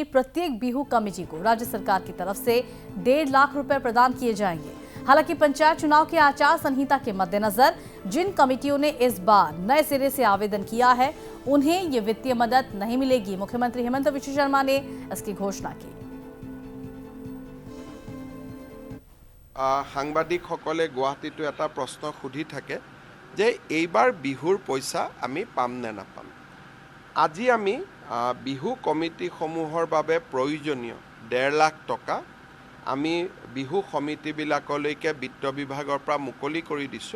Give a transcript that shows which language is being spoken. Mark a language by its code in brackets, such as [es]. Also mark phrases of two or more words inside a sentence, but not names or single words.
[hi] प्रत्येक बिहू कमेटी को राज्य सरकार की तरफ से 1.5 लाख रुपए प्रदान किए जाएंगे। हालांकि पंचायत चुनाव के आचार संहिता के मद्देनजर जिन कमेटियों ने इस बार नए सिरे से आवेदन किया है उन्हें ये वित्तीय मदद नहीं मिलेगी। मुख्यमंत्री हेमंत बिश्व शर्मा ने इसकी घोषणा की। [as] সাংবাদিকসকলে গুৱাহাটীতো এটা প্ৰশ্ন সুধি থাকে যে এইবাৰ বিহুৰ পইচা আমি পাম নে নাপাম। আজি আমি বিহু কমিটিসমূহৰ বাবে প্ৰয়োজনীয় 1.5 লাখ টকা আমি বিহু সমিতিবিলাকলৈকে বিত্ত বিভাগৰ পৰা মুকলি কৰি দিছোঁ।